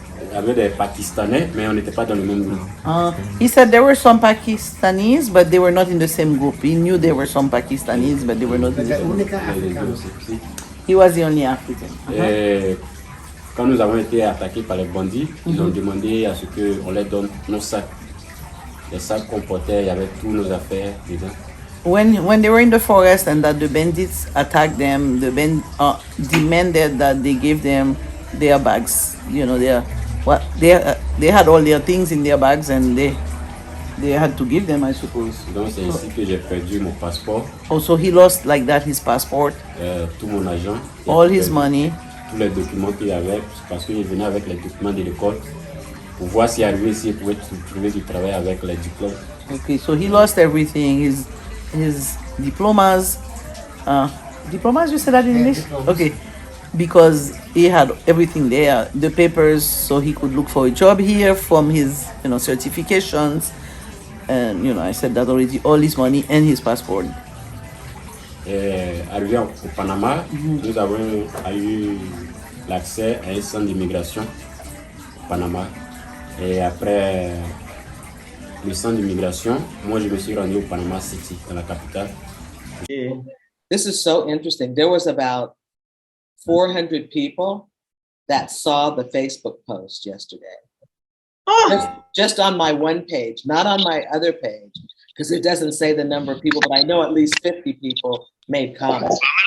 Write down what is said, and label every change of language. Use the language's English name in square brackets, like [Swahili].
[French] Il y avait des Pakistanais, mais on n'était pas dans le même groupe. [English] He said there were some Pakistanis, but they were not in the same group. He knew there were some Pakistanis, but they were not in the [Spanish] La [English] same group. [Spanish] única africana. [English] He was the only African. [French] Et quand nous avons été attaqués par les bandits, ils ont demandé à ce qu'on leur donne nos sacs. Les sacs qu'on portait, il y avait tous nos affaires dedans. [English] When they were in the forest and that the bandits attacked them, the demanded that they give them their bags. You know, they had all their things in their bags and they had to give them, I suppose. [French] Donc c'est ici que j'ai perdu mon passeport. [English] Also, he lost like that his passport, [French] Tout mon argent. [English] all his money. [French] Tous les documents qu'il avait, parce qu'il venait avec les documents de l'école pour voir s'il arrivait ici, il pouvait trouver du travail avec les diplômes. [English] Okay, so he lost everything, his diplomas. Diplomas, you said that in English? diplomas. Okay, because he had everything there, the papers, so he could look for a job here from his, certifications. And, I said that already, all his money and his passport. [French] Arrivé au Panama, nous avons eu l'accès à un centre d'immigration au Panama. Et après le centre d'immigration, moi je me suis rendu au Panama City, dans la capitale. [English] This is so interesting. There was about 400 people that saw the Facebook post yesterday. Just on my one page, not on my other page, because it doesn't say the number of people, but I know at least 50 people made comments.